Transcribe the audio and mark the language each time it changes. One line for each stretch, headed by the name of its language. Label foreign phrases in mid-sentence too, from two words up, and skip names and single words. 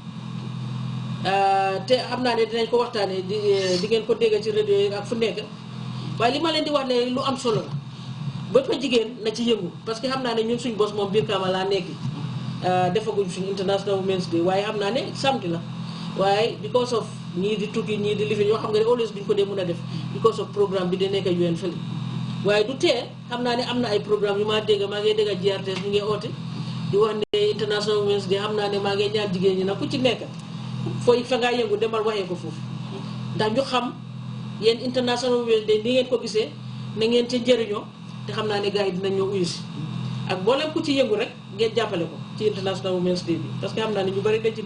Wolof: te xam naa ne dinañ ko waxtaanee di ngeen ko dégg ci rajo yi ak fu nekk waaye li ma leen di wax ne lu am solo la bépp jigéen na ci yëngu
French: parce que
Wolof: xam naa ne ñun suñ bos moom biir Kaama laa nekk defaguñ suñ
English: International Women's Day
Wolof: waaye xam naa ne samedi la waaye
English: because of
Wolof: ñii di tukki ñii di lifin yoo xam nga ne always duñ ko dee mën a def
English: because of
Wolof: programme bi di nekk UN fële waaye du tee xam naa ne am na ay programme yu maa dégg maa ngi dégg GRTS ñu ngi oote di wax ne
English: International Women's Day
Wolof: xam naa ne maa ngi ñaan jigéen ñi nag ku ci nekk fooy fa ngaa yëngu demal waxee ko foofu ndax ñu xam yéen
English: International Women's Day
Wolof: ni ngeen ko gisee na ngeen ca njëriñoo te xam naa ne gars yi dinañ ñëw uyu si ak mboolem ku ci yëngu rek ngeen jàppale ko ci
English: International Women's Day
Wolof: bi
French: parce que
Wolof: xam naa ne ñu bari dañ ci